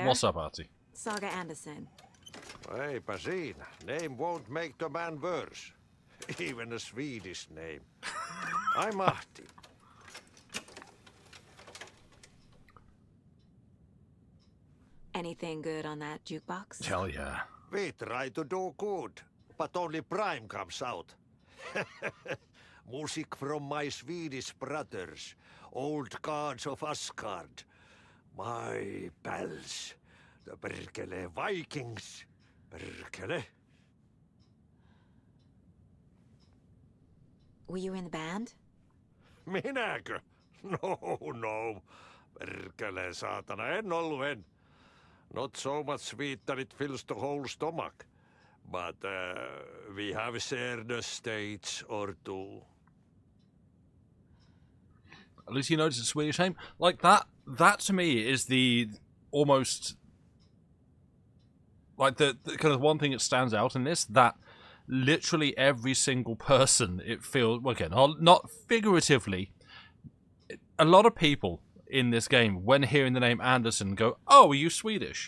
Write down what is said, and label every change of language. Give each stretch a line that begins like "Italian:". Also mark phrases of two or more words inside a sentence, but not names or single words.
English: What's up, Artie? Saga Anderson.
Finnish: Eipä siinä.
English: Name won't make the man worse. Even a Swedish name. I'm Ahti. Anything good on that jukebox? Hell yeah. We try to do good, but only Prime comes out. Music from my Swedish brothers, old gods of Asgard. My pals, the Perkele Vikings. Perkele. Were you in the band?
Finnish: Minäkö? No. Perkele saatana, en ollut en.
English: Not so much sweet that it fills the whole stomach. But we have shared a stage or two. At least you notice it's a Swedish name. Like that to me is the almost like the kind of one thing that stands out in this, that literally every single person, it feels, well, again, not figuratively, a lot of people in this game, when hearing the name Anderson, go, "Oh, are you Swedish?"